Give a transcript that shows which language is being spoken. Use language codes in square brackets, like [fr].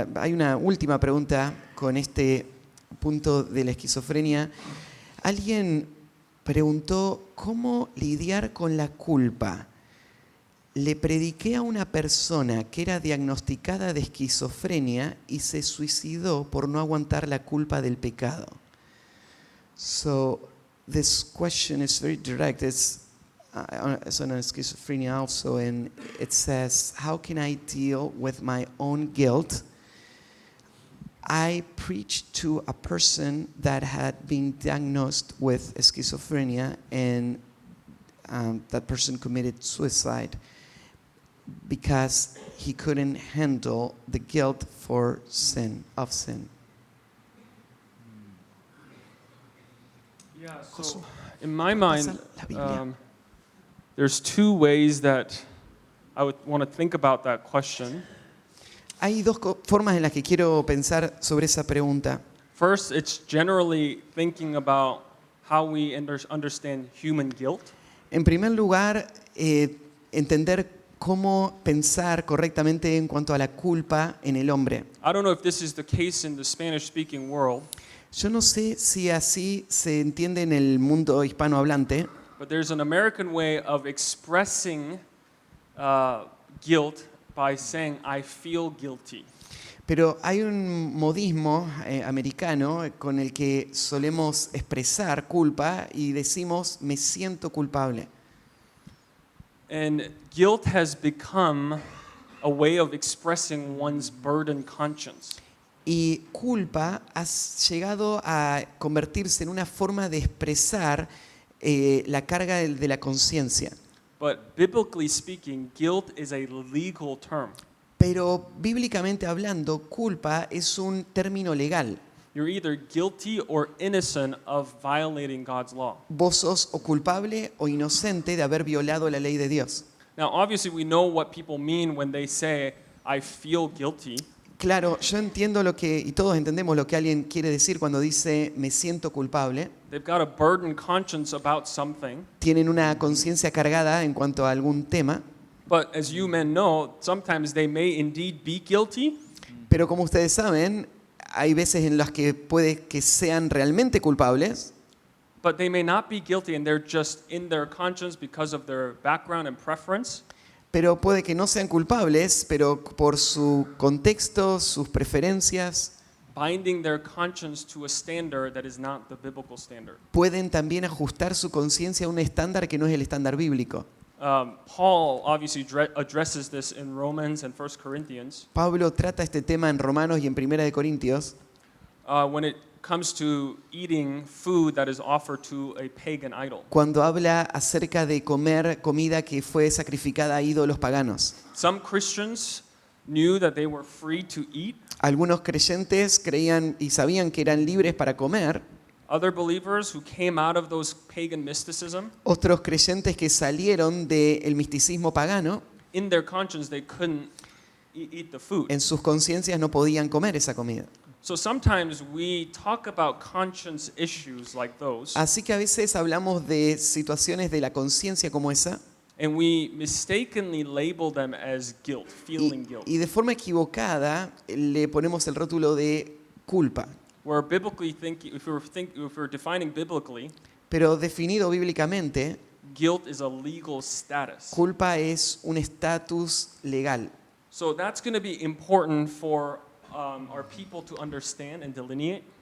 [es] Hay una última pregunta con este punto de la esquizofrenia. Alguien preguntó cómo lidiar con la culpa. Le prediqué a una persona que era diagnosticada de esquizofrenia y se suicidó por no aguantar la culpa del pecado. [en] So this question is very direct. It's on schizophrenia also, and it says, how can I deal with my own guilt? I preached to a person that had been diagnosed with schizophrenia, and that person committed suicide because he couldn't handle the guilt for sin. Yeah. So in my mind, [es] La Biblia. [en] there's two ways that I would want to think about that question. [es] Hay dos formas en las que quiero pensar sobre esa pregunta. [en] First, it's generally thinking about how we understand human guilt. [es] En primer lugar, entender cómo pensar correctamente en cuanto a la culpa en el hombre. [en] I don't know if this is the case in the Spanish-speaking world, [es] Yo no sé si así se entiende en el mundo hispanohablante, [en] but there's an American way of expressing guilt by saying, I feel guilty. [es] pero hay un modismo americano con el que solemos expresar culpa y decimos me siento culpable. [en] And guilt has become a way of expressing one's burdened conscience. [es] Y culpa ha llegado a convertirse en una forma de expresar la carga de la conciencia. [en] But biblically speaking, guilt is a legal term. [es] Pero bíblicamente hablando, culpa es un término legal. [en] You're either guilty or innocent of violating God's law. [es] Vos sos o culpable o inocente de haber violado la ley de Dios. [en] Now, obviously, we know what people mean when they say, I feel guilty. [es] Claro, yo entiendo y todos entendemos lo que alguien quiere decir cuando dice me siento culpable. [en] They've got a burdened conscience about something. [es] Tienen una conciencia cargada en cuanto a algún tema. [en] But as you men know, sometimes they may indeed be guilty, [es] Pero como ustedes saben, hay veces en las que puede que sean realmente culpables, [en] but they may not be guilty and they're just in their conscience because of their background and preference. [es] pero puede que no sean culpables, pero por su contexto, sus preferencias, [en] Binding their conscience to a standard that is not the biblical standard. [es] pueden también ajustar su conciencia a un estándar que no es el estándar bíblico. [en] Paul obviously addresses this in Romans and 1 Corinthians [es] Pablo trata este tema en Romanos y en Primera de Corintios [en] when it comes to eating food that is offered to a pagan idol. [es] cuando habla acerca de comer comida que fue sacrificada a ídolos paganos. [en] Some Christians knew that they were free to eat, [es] Algunos creyentes creían y sabían que eran libres para comer, [en] Other believers who came out of those pagan mysticism, [es] Otros creyentes que salieron del misticismo pagano, [en] in their conscience they couldn't eat the food. [es] en sus conciencias no podían comer esa comida. [en] So sometimes we talk about conscience issues like those, [es] Así que a veces hablamos de situaciones de la conciencia como esa [en] and we mistakenly label them as guilt, feeling guilt. [es] y de forma equivocada le ponemos el rótulo de culpa. [en] Where biblically if we're defining biblically, [es] Pero definido bíblicamente, [en] guilt is a legal status. [es] culpa es un estatus legal. [en] So that's going to be important for our people to understand and delineate,